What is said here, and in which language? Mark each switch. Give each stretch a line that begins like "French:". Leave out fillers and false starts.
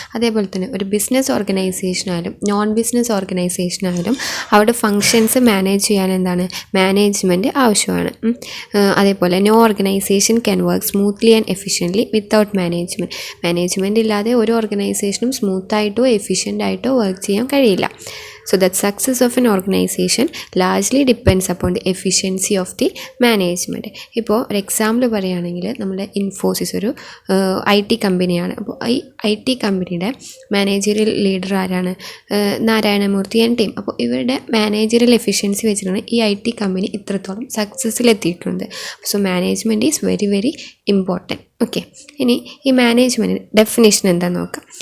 Malayalam: അതേപോലെ തന്നെ ഒരു ബിസിനസ് ഓർഗനൈസേഷനായാലും നോൺ ബിസിനസ് ഓർഗനൈസേഷനായാലും അവിടെ ഫങ്ഷൻസ് മാനേജ് ചെയ്യാൻ എന്താണ്, മാനേജ്മെൻറ്റ് ആവശ്യമാണ്.
English: അതേപോലെ no organisation can work smoothly and efficiently without management.
Malayalam: Management ഇല്ലാതെ ഒരു ഓർഗനൈസേഷനും സ്മൂത്തായിട്ടോ എഫിഷ്യൻ്റായിട്ടോ വർക്ക് ചെയ്യാൻ കഴിയില്ല.
English: So that success of an organization largely depends upon the efficiency of the management.
Malayalam: ഇപ്പോൾ ഒരു എക്സാമ്പിൾ പറയുകയാണെങ്കിൽ നമ്മുടെ ഇൻഫോസിസ് ഒരു IT കമ്പനിയാണ്. അപ്പോൾ ഈ IT കമ്പനിയുടെ മാനേജറിയൽ ലീഡർ ആരാണ്, നാരായണമൂർത്തി ആൻഡ് ടീം. അപ്പോൾ ഇവരുടെ മാനേജറിയൽ എഫിഷ്യൻസി വെച്ചിട്ടാണ് ഈ IT കമ്പനി ഇത്രത്തോളം സക്സസ്സിലെത്തിയിട്ടുണ്ട്.
English: So management is very very important. Okay,
Malayalam: ഇനി ഈ മാനേജ്മെൻറ്റ് ഡെഫിനേഷൻ എന്താണെന്ന് നോക്കാം.